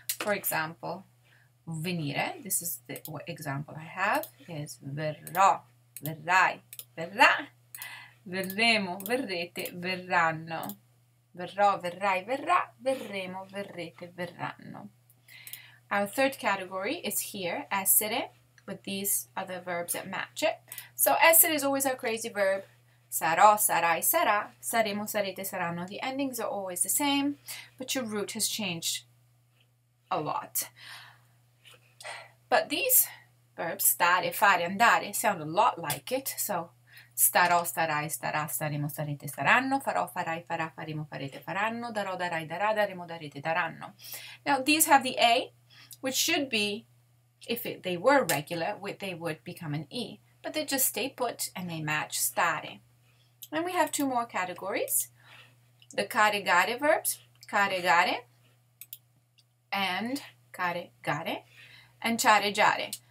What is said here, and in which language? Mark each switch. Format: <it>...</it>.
<en>For example, venire, this is the example I have, is</en> <it>verrò, verrai, verrà, verremo, verrete, verranno. Verrò, verrai, verrà, verremo, verrete, verranno.</it> <en>Our third category is here, essere, with these other verbs that match it. So essere is always our crazy verb.</en> <it>Sarò, sarai, sarà, saremo, sarete, saranno.</it> <en>The endings are always the same, but your root has changed a lot. But these verbs, stare, fare, andare, sound a lot like it.</en> <it>So, starò, starai, starà, staremo, starete, saranno. Farò, farai, farà, faremo, farete, faranno. Darò, darai, darà, daremo, darete, daranno.</it> <en>Now, these have the A, which should be, if they were regular, they would become an E. But they just stay put and they match stare. Then we have two more categories. The carregare verbs, carregare and carregare, and ciareggiare.</en>